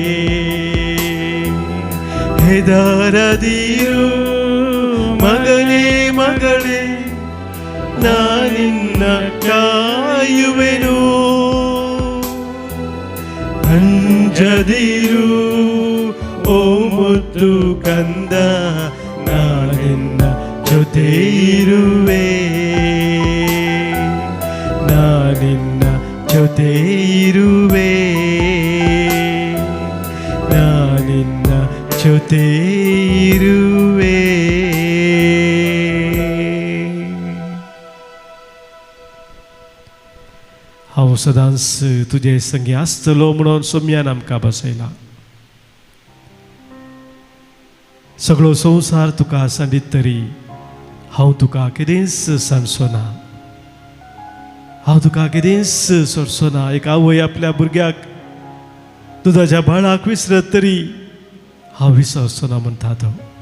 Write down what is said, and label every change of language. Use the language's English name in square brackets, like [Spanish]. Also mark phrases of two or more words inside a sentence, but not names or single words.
[Kannada] ಹೆದರದಿರು ಮಗನೇ ಮಗಳೇ ನಾನಿನ್ನ ಕಾಯುವೆನು ಅಂಜದಿರು ಓ ಮುದ್ದು ಕಂದ ನಾನಿನ್ನ ಜೊತೆ ಇರುವೆ ನಾನಿನ್ನ ಜೊತೆ ಇರುವೆ ನಾನಿನ್ನ ಜೊತೆ ಇರುವೆ [Konkani] हांव सदांच तुजे संगी आसतलो म्हणून सोम्यान आमकां बसयला सगळो संवसार तुका सांडीत तरी हांव तुका केदेंच सांडचो ना हांव तुका केदेंच सोडचो ना एक आवय आपल्या भुरग्याक दुदाच्या बाळाक विसरत तरी हांव विसरचो ना म्हणटा तो